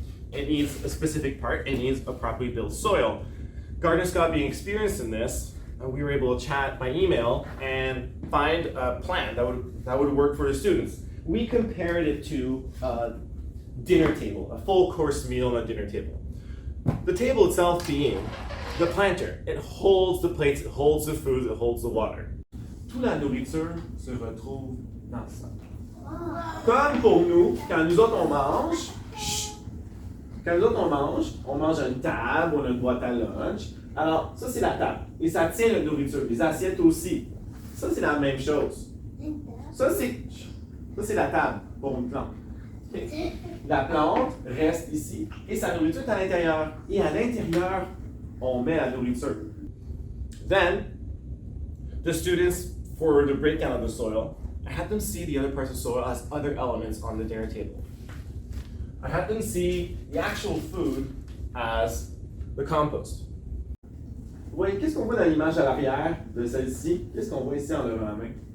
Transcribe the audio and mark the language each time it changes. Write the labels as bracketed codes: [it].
[en] It needs a specific part. It needs a properly built soil. Gardner Scott being experienced in this, we were able to chat by email and find a plan that would work for the students. We compared it to dinner table, a full course meal on a dinner table. The table itself being the planter. It holds the plates, it holds the food, it holds the water. [fr] Toute la nourriture se retrouve dans ça. Comme pour nous, quand nous autres on mange, on mange à une table, on a une boîte à lunch. Alors, ça c'est la table. Et ça tient la nourriture. Les assiettes aussi. Ça c'est la même chose. Ça c'est la table pour une plante. Okay. La plante reste ici et sa nourriture est à l'intérieur. Et à l'intérieur, on met la nourriture. [en] Then, the students, for the breakdown of the soil, I had them see the other parts of the soil as other elements on the dinner table. I had them see the actual food as the compost. [fr] Oui, qu'est-ce qu'on voit dans l'image à l'arrière de celle-ci? Qu'est-ce qu'on voit ici en levant la main?